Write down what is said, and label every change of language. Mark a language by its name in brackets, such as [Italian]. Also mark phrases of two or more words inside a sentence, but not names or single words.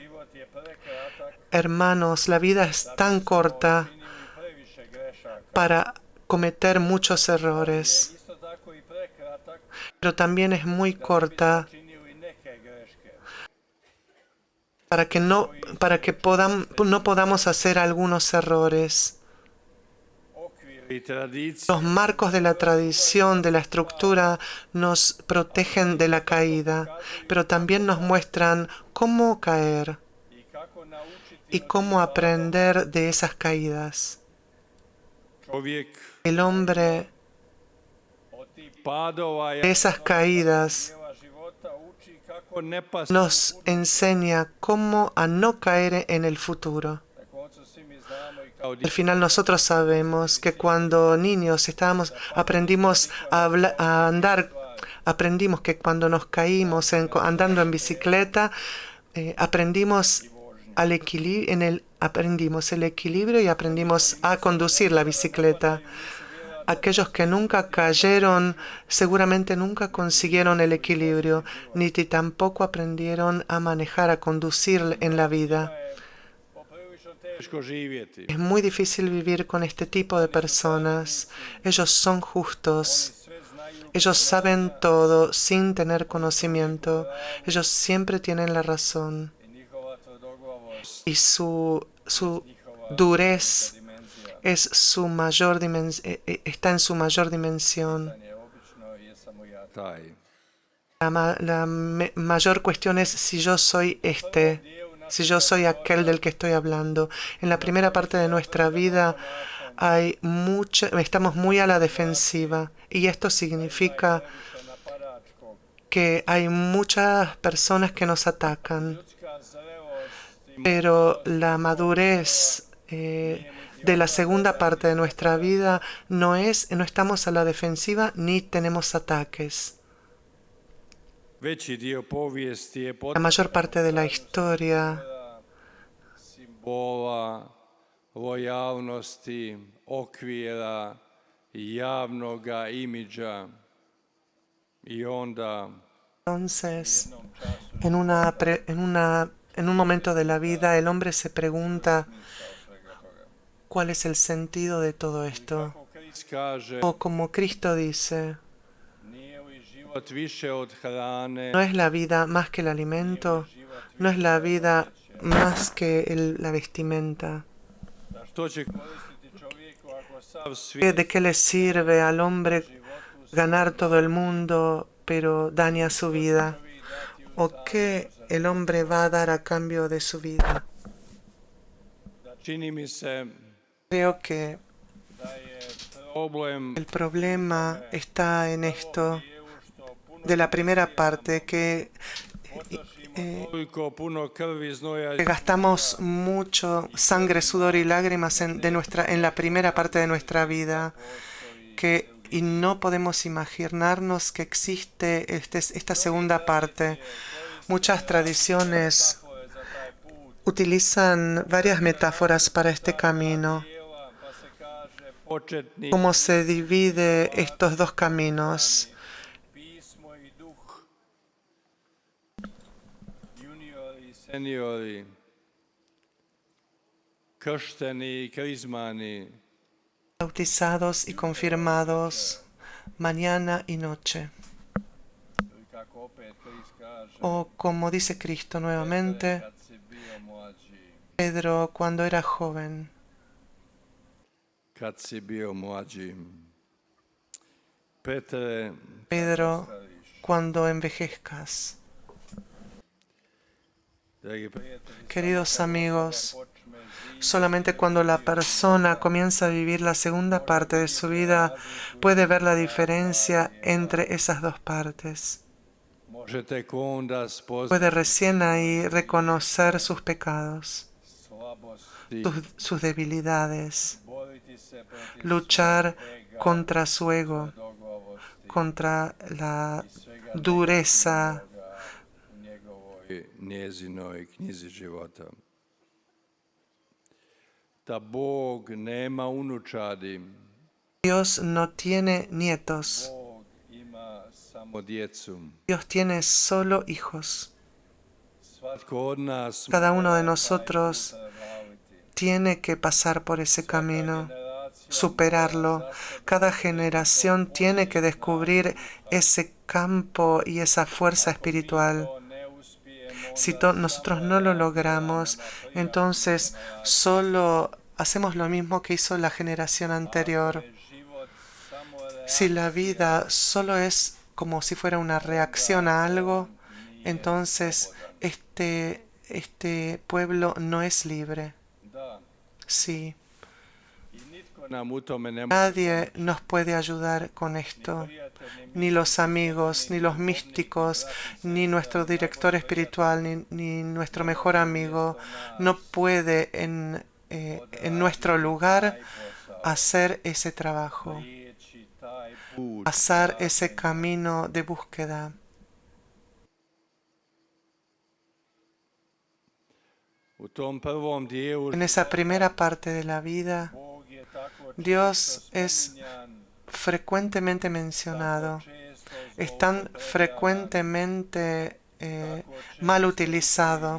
[Spanish] Hermanos, la vida es tan corta para cometer muchos errores, pero también es muy corta para que no podamos hacer algunos errores. [Croatian] i tradicije [Spanish] Los marcos de la tradición, de la estructura, nos protegen de la caída, pero también nos muestran cómo caer [Croatian] i kako naučiti [Spanish] y cómo aprender de esas caídas. [Croatian] čovjek [Spanish] El hombre [Croatian] od tih padova [Spanish] de esas caídas [Croatian] dijela života uči kako ne pasti. [Spanish] nos enseña cómo a no caer en el futuro. [Croatian] Na koncu svi mi znamo i kao [Spanish] Al final nosotros sabemos que cuando niños aprendimos a andar, aprendimos que cuando nos caímos andando en bicicleta, aprendimos aprendimos el equilibrio y aprendimos a conducir la bicicleta. Aquellos que nunca cayeron seguramente nunca consiguieron el equilibrio, ni tampoco aprendieron a manejar, a conducir en la vida. [Croatian] poprilično teško živjeti. [Spanish] Es muy difícil vivir con este tipo de personas. Ellos son justos. [Croatian] Sve znaju [Spanish] Ellos saben todo sin tener conocimiento. Ellos siempre tienen la razón. [Croatian] i njihova tvrdoglavost, [Spanish] Y su durez [Croatian] dimenzija. [Spanish] es su mayor está en su mayor dimensión. [Croatian] Pitanje obično jesam ja taj. [Spanish] La mayor cuestión es si yo soy si yo soy aquel del que estoy hablando. En la primera parte de nuestra vida estamos muy a la defensiva y esto significa [Croatian] Napadačkog. [Spanish] que hay muchas personas que nos atacan, [Croatian] Ljudska zrelost i [Spanish] pero la madurez de la segunda parte de nuestra vida no estamos a la defensiva ni tenemos ataques. [Croatian] veći dio povijesti je [Spanish] La mayor parte de la historia [Croatian] simbola, lojalnosti, okvira, javnoga imidža i onda [Spanish] Entonces, en un momento de la vida, el hombre se pregunta cuál es el sentido de todo esto. [Croatian] kako Krist kaže, [Spanish] O como Cristo dice, [Croatian] nije li život više od hrane, [Spanish] ¿no es la vida más que el alimento? ¿No es la vida más que la vestimenta? [Croatian] da što će koristiti čovjeku ako sav svijet [Spanish] ¿De qué le sirve al hombre ganar todo el mundo, pero daña su vida? ¿O qué el hombre va a dar a cambio de su vida? [Croatian] da čini mi se [Spanish] Creo que [Croatian] da je problem [Spanish] el problema está en esto, [Croatian] dijelu što puno [Spanish] de la primera parte, que [Croatian] toliko puno krvi, znoja [Spanish] que gastamos mucho sangre, sudor y lágrimas en la primera parte de nuestra vida, y no podemos imaginarnos que existe esta segunda parte. Muchas tradiciones [Croatian] za taj put [Spanish] utilizan varias metáforas para este camino, [Croatian] dijela, pa se kaže početni [Spanish] cómo se divide estos dos caminos. [Croatian] pismo i duh, juniori i seniori, kršteni i krizmani, [Spanish] Bautizados y confirmados, mañana y noche. [Croatian] ili kako opet Krist kaže, [Spanish] O como dice Cristo nuevamente, [Croatian] kad si bio mlađi, [Spanish] Pedro cuando era joven. [Croatian] kad si bio mlađi. Petre, [Spanish] Pedro, cuando envejezcas. [Croatian] dragi prijatelji, [Spanish] Queridos amigos, [Croatian] počne živjeti [Spanish] solamente cuando la persona comienza a vivir la segunda parte de su vida puede ver la diferencia entre esas dos partes. [Croatian] može tek onda spoznati [Spanish] Puede recién ahí reconocer sus pecados, [Croatian] slabosti, [Spanish] sus debilidades, [Croatian] boriti se protiv [Spanish] luchar [Croatian] svega [Spanish] contra su ego, [Croatian] tvrdoglavosti [Spanish] contra la [Croatian] i svega [Spanish] dureza [Croatian] negativnoga u njegovoj njezinoj knjizi života. Da Bog nema unučadi, [Spanish] Dios no tiene nietos, [Croatian] Bog ima samo djecu. [Spanish] Dios tiene solo hijos. [Croatian] Svatko od nas [Spanish] Cada uno de [Croatian] mora [Spanish] nosotros [Croatian] taj put nabaviti. [Spanish] tiene que pasar por ese camino, [Croatian] Generacija [Spanish] superarlo. Cada generación tiene que descubrir ese campo y esa fuerza espiritual. [Croatian] to ne uspijemo, [Spanish] Si nosotros no lo logramos, entonces solo hacemos lo mismo que hizo la generación anterior. Si la vida solo es como si fuera una reacción a algo, entonces este pueblo no es libre. Sí, [Croatian] Nam u tome ne može [Spanish] nadie nos puede ayudar con esto, ni los amigos, ni los místicos, ni nuestro director espiritual, ni nuestro mejor amigo, no puede en nuestro lugar hacer ese trabajo, [Croatian] prijeći taj put. [Spanish] pasar ese camino de búsqueda. [Croatian] U tom prvom dijelu [Spanish] En esa primera parte de la vida, [Croatian] Bog je tako [Spanish] Dios [Croatian] često [Spanish] es [Croatian] spominjan, [Spanish] frecuentemente mencionado, [Croatian] često [Spanish] es tan frecuentemente mal utilizado.